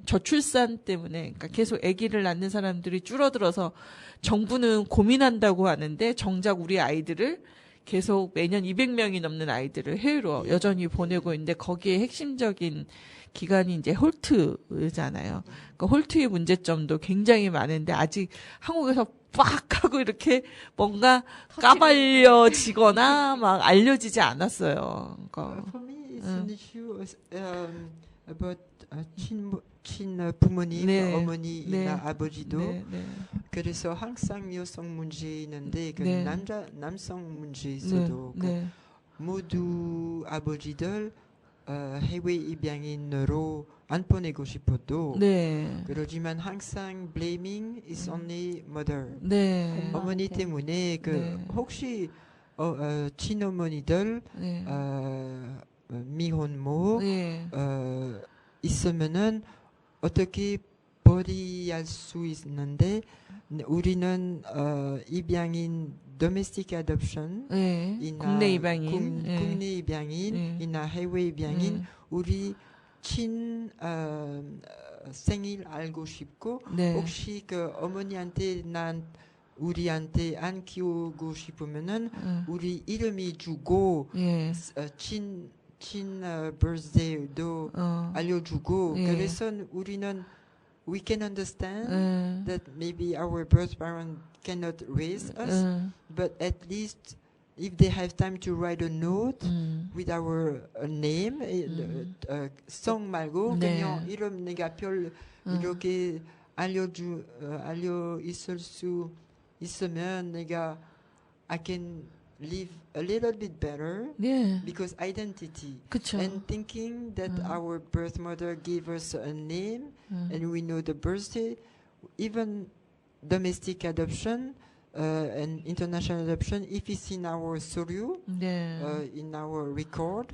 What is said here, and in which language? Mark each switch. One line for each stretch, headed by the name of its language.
Korean: 저출산 때문에, 그러니까 계속 아기를 낳는 사람들이 줄어들어서 정부는 고민한다고 하는데 정작 우리 아이들을 계속 매년 200명이 넘는 아이들을 해외로 여전히 보내고 있는데 거기에 핵심적인 기관이 이제 홀트잖아요. 그러니까 홀트의 문제점도 굉장히 많은데 아직 한국에서 빡 하고 이렇게 뭔가 까발려지거나 막 알려지지 않았어요. 그러니까
English: For me, it's an issue about
Korean: 친 부모님, 네. 어머니나 네. 아버지도. 네, 네. 그래서 항상 여성 문제 있는데 그 네. 남성 문제 있어도 그 네. 모두 아버지들 해외 입양인으로 안 보내고 싶어도 네. 그러지만 항상
English: blaming is only mother.
Korean: 네. 어머니 엄마한테. 때문에 그 네. 혹시 친어머니들 네. 미혼모 네. 있으면은 어떻게 벌이할 수 있는데 우리는 입양인
English: domestic adoption
Korean: 네. 이나 국내 입양인. 네. 국내 입양인이나 해외 입양인 네. 우리 친 생일 알고 싶고 네. 혹시 그 어머니한테 난 우리한테 안 키우고 싶으면은 우리 이름이 주고 예. 친 birthday도 알려주고 예. 그래서 우리는
English: we can understand
Korean: 예.
English: that maybe our birth parent cannot raise us, but at least if they have time to write a note with our name,
Korean: 성 말고 네. 그냥 이름 내가 별 이렇게 알려 있을 수 있으면 내가
English: I can live a little bit better
Korean: 예.
English: because identity
Korean: 그쵸.
English: and thinking that our birth mother gave us a name and we know the birthday, even domestic adoption and international adoption, if it's in our suryu,
Korean: 네.
English: in our record,